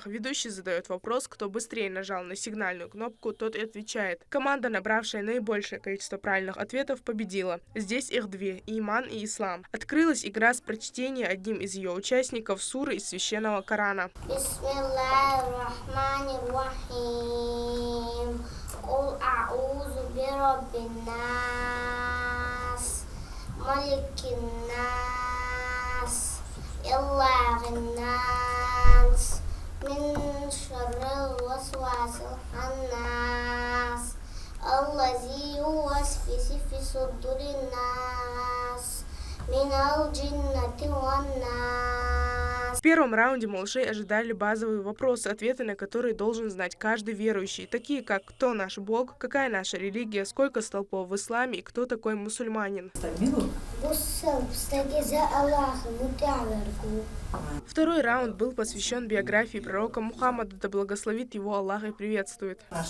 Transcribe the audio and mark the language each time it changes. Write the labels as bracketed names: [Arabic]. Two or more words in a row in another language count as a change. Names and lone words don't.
[Russian] Ведущий задает вопрос, кто быстрее нажал на сигнальную кнопку, тот и отвечает. Команда, набравшая наибольшее количество правильных ответов, победила. Здесь их две – иман и ислам. Открылась игра с прочтения одним из ее участников суры из священного Корана. [Arabic] ملك الناس إله الناس من شر الوسواس الخناس الذي يوسوس في صدور الناس من الجنة والناس. [Russian] В первом раунде малышей ожидали базовые вопросы, ответы на которые должен знать каждый верующий, такие как кто наш Бог, какая наша религия, сколько столпов в исламе и кто такой мусульманин. Второй раунд был посвящен биографии пророка Мухаммада, да благословит его Аллах и приветствует.